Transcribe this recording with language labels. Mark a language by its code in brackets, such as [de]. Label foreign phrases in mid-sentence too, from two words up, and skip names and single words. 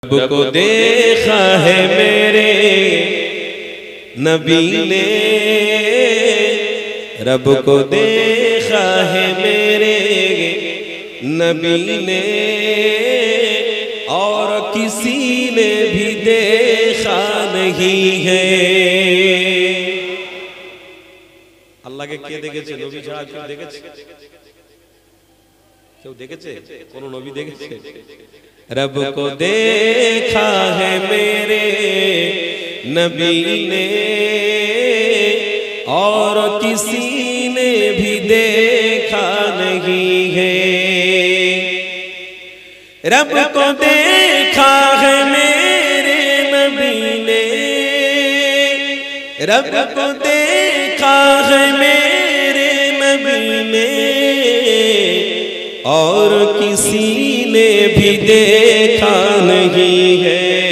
[ur] رب کو دیکھا ہے میرے نبی نے، رب کو دیکھا ہے میرے نبی نے، اور کسی نے بھی دیکھا نہیں ہے۔ اللہ کے [bn] কে দেখেছে? নবী ছাড়া কেউ দেখেছে? কেউ দেখেছে? কোন নবী দেখেছে? [ur] رب کو دیکھا ہے میرے نبی نے، اور کسی نے بھی دیکھا نہیں ہے۔ رب کو دیکھا ہے میرے نبی نے، رب کو دیکھا ہے میرے نبی نے، اور کسی نے بھی دیکھا نہیں ہے۔